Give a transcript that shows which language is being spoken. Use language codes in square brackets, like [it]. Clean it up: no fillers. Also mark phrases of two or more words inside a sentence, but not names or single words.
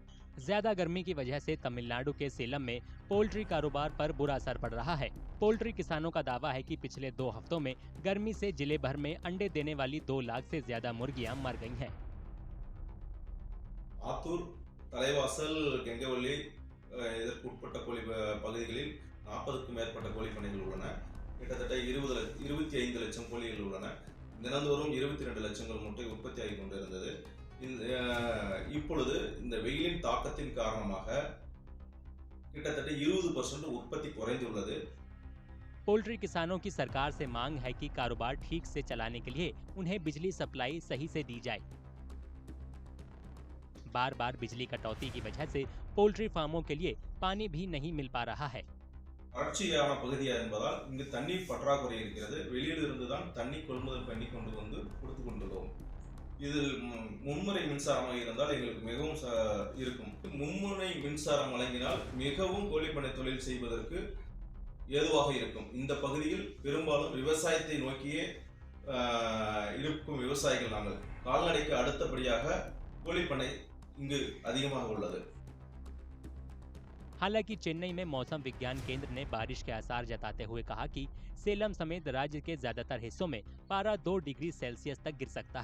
[hi] ज्यादा गर्मी की वजह से तमिलनाडु के सेलम में पोल्ट्री कारोबार पर बुरा असर पड़ रहा है। पोल्ट्री किसानों का दावा है कि पिछले 2 हफ्तों में गर्मी से जिले भर में अंडे देने वाली 2 लाख से ज्यादा मुर्गियां मर गई हैं। [ta] ஆத்தூர், தலைவாசல், கெங்கவல்லி இதற்கு உட்பட்ட பகுதிகளில் 40க்கும் மேற்பட்ட கோழி பண்ணைகள் உள்ளன. கிட்டத்தட்ட 25 லட்சம் கோழிகள் உள்ளன. தினந்தோறும் 22 லட்சங்கள் முட்டை உற்பத்தி ஆகிக் கொண்டிருந்தது. இப்பொழுது இந்த வெயிலின் தாக்கத்தின் காரணமாக கிட்டத்தட்ட 20% உற்பத்தி குறைந்துள்ளது. [hi] पोल्ट्री किसानों की सरकार से मांग है कि कारोबार ठीक से चलाने के लिए उन्हें बिजली सप्लाई सही से दी जाए। बार बार बिजली कटौती की वजह से [en] poultry farms [hi] के लिए पानी भी नहीं मिल पा रहा है। [ta] வறட்சியான பகுதியா என்பதால் இங்கு தண்ணீர் பற்றாக்குறை இருக்கிறது. வெளியில் இருந்துதான் தண்ணீர் கொள்முதல் பண்ணி கொண்டு வந்து கொடுத்து கொண்டுள்ளோம். இதில் மும்முனை மின்சாரமாக இருந்தால் எங்களுக்கு மிகவும் இருக்கும். மும்முனை மின்சாரம் வழங்கினால் மிகவும் கோழிப்பண்ணை தொழில் செய்வதற்கு ஏதுவாக இருக்கும். இந்த பகுதியில் பெரும்பாலும் விவசாயத்தை நோக்கியே இருக்கும் விவசாயிகள் நாங்கள். கால்நடைக்கு அடுத்தபடியாக கோழிப்பண்ணை இங்கு அதிகமாக உள்ளது। [hi] हालांकि चेन्नई में मौसम विज्ञान केंद्र ने बारिश के आसार जताते हुए कहा कि सेलम समेत राज्य के ज्यादातर हिस्सों में पारा 2 [en] degree Celsius [hi] तक गिर सकता है।